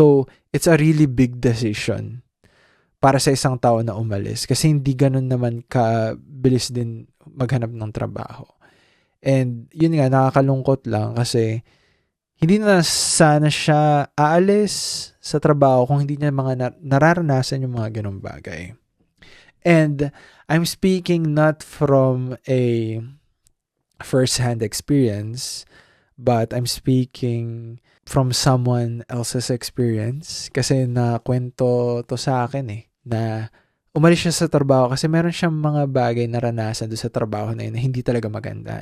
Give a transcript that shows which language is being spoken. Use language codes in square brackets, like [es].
[en] So, it's a really big decision [tl] para sa isang tao na umalis. Kasi hindi ganun naman kabilis din maghanap ng trabaho. And yun nga, nakakalungkot lang kasi hindi na sana siya aalis sa trabaho kung hindi niya mga nararanasan yung mga ganung bagay. [en] And I'm speaking not from a first-hand experience, but I'm speaking from someone else's experience. [tl] Kasi nakwento to sa akin eh, na umalis siya sa trabaho kasi meron siyang mga bagay na naranasan doon sa trabaho na yun na hindi talaga maganda.